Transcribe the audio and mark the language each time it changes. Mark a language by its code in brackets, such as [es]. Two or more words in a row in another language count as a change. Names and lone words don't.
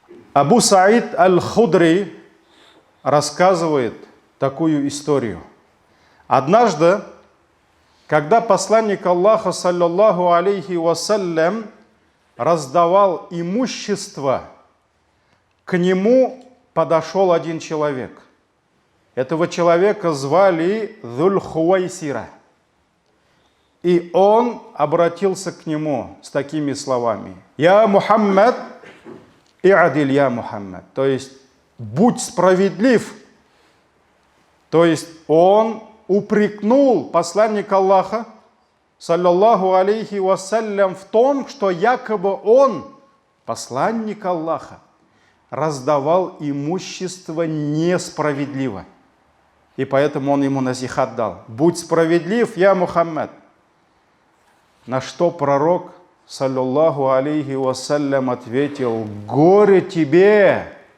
[ru] Абу Саид аль-Худри рассказывает такую историю. Однажды, когда посланник Аллаха, [ar] صلى الله عليه وسلم, [ru] раздавал имущество, к нему подошел один человек. Этого человека звали Зуль-Хувайсира. И он обратился к нему с такими словами: [ar] «يا محمد اعدل يا محمد». [ru] То есть, будь справедлив. То есть, он упрекнул посланника Аллаха, [ar] صلى الله عليه وسلم, [ru] в том, что якобы он, посланник Аллаха, раздавал имущество несправедливо. И поэтому он ему насихат дал: будь справедлив, [ar] يا محمد. [ru] На что пророк, [ar] صلى الله عليه وسلم, [ru] ответил: горе тебе!